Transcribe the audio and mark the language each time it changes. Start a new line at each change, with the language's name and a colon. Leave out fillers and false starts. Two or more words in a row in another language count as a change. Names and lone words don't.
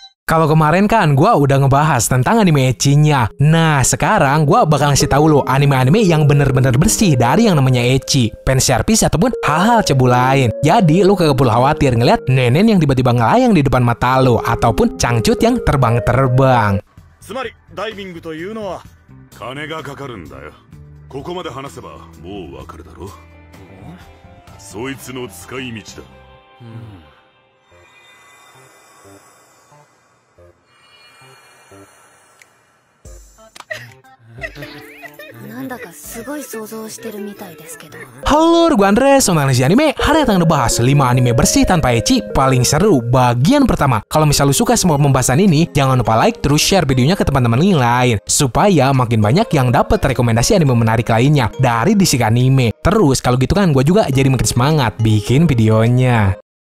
Indonesian: Kalau kemarin kan gue udah ngebahas tentang anime ecchinya. Nah, sekarang gue bakal ngasih tahu lo anime-anime yang bener-bener bersih dari yang namanya ecchi, fanservice ataupun hal-hal cebu lain. Jadi lo kagak perlu khawatir ngeliat nenen yang tiba-tiba ngelayang di depan mata lo ataupun cangcut yang terbang-terbang.
Japanese: つまりダイビングというのは金がかかるんだよ。ここまで話せばもうわかるだろ。そいつの使い道だ。なんだかすごい想像してるみたいですけど。
Indonesian: Halo, gue Andres, Sombang Nasi Anime. Hari datang ngebahas 5 anime bersih tanpa ecchi paling seru bagian pertama. Kalau misal lu suka semua pembahasan ini, jangan lupa like terus share videonya ke teman-teman yang lain supaya makin banyak yang dapat rekomendasi anime menarik lainnya dari Disik Anime. Terus kalau gitu kan gue juga jadi makin semangat bikin videonya.